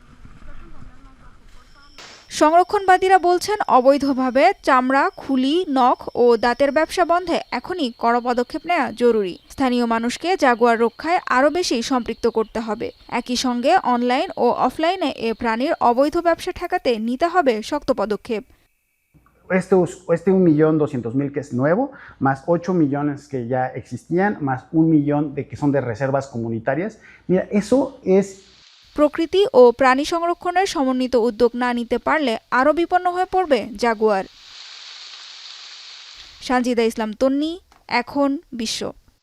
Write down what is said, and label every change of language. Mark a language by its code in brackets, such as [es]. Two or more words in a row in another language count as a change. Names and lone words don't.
[bn] সংরক্ষণবাদীরা বলছেন অবৈধভাবে চামড়া, খুলি, নখ ও দাঁতের ব্যবসা বন্ধে এখনই কড়া পদক্ষেপ নেওয়া জরুরি। স্থানীয় মানুষকে জাগুয়ার রক্ষায় আরও বেশি সম্পৃক্ত করতে হবে। একই সঙ্গে অনলাইন ও অফলাইনে এ প্রাণীর অবৈধ ব্যবসা ঠেকাতে নিতে হবে শক্ত পদক্ষেপ। [es] Este 1.200.000 que es nuevo, más 8 millones que ya existían, más 1 millón de que son de reservas comunitarias. Mira, eso es... [bn] প্রকৃতি ও প্রাণী সংরক্ষণের সমন্বিত উদ্যোগ না নিতে পারলে আরও বিপন্ন হয়ে পড়বে জাগুয়ার। সানজিদা ইসলাম তন্নি, এখন বিশ্ব।